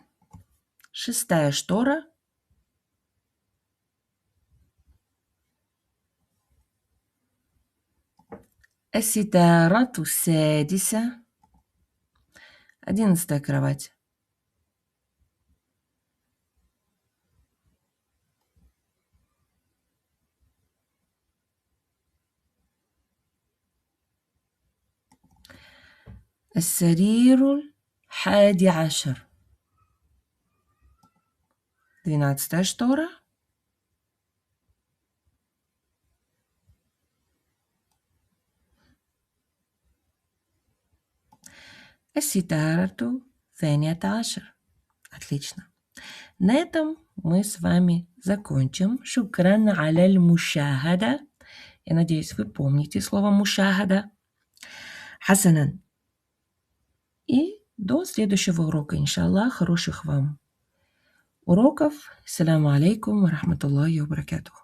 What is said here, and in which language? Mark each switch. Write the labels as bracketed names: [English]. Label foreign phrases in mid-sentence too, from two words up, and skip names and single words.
[Russian] 6-я штора. [Arabic] الستارة السادسة. [Russian] 11-я кровать. السرير 11. 12-я штора. [Arabic] الستارة 12. [Russian] Отлично. На этом мы с вами закончим. [Arabic] شكرا على المشاهدة. [Russian] Я надеюсь, вы помните слово мушахада. Хасанан. И до следующего урока, иншаллах. Хороших вам уроков. [Arabic] السلام عليكم ورحمة الله وبركاته.